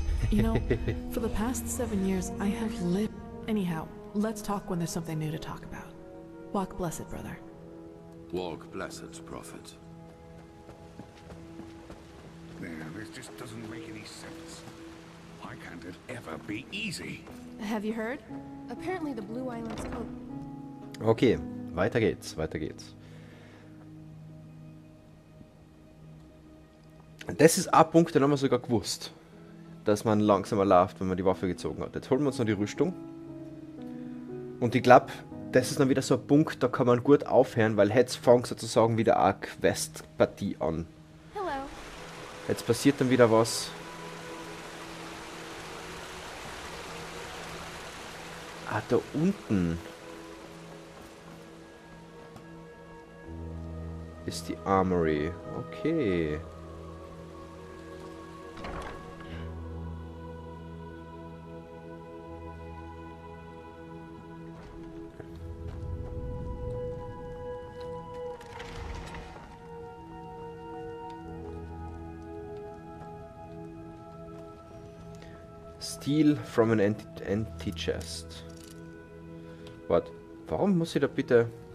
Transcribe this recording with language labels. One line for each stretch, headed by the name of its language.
English: You know, for the past 7 years, I have lived... Anyhow, let's talk when there's something new to talk about. Walk blessed, brother. Walk blessed, Prophet. This just doesn't make any sense. Why can't it ever be easy? Have you heard? Apparently the Blue Islands coast.
German: Okay, weiter geht's, weiter geht's. Das ist ein Punkt, den haben wir sogar gewusst, dass man langsamer läuft, wenn man die Waffe gezogen hat. Jetzt holen wir uns noch die Rüstung. Und ich glaube, das ist dann wieder so ein Punkt, da kann man gut aufhören, weil jetzt fängt sozusagen wieder eine Quest-Partie an.
English: Hello.
German: Jetzt passiert dann wieder was. Ah, da unten ist die Armory. Okay.
English: Steal from an empty chest.
German: Warte, warum muss ich da bitte...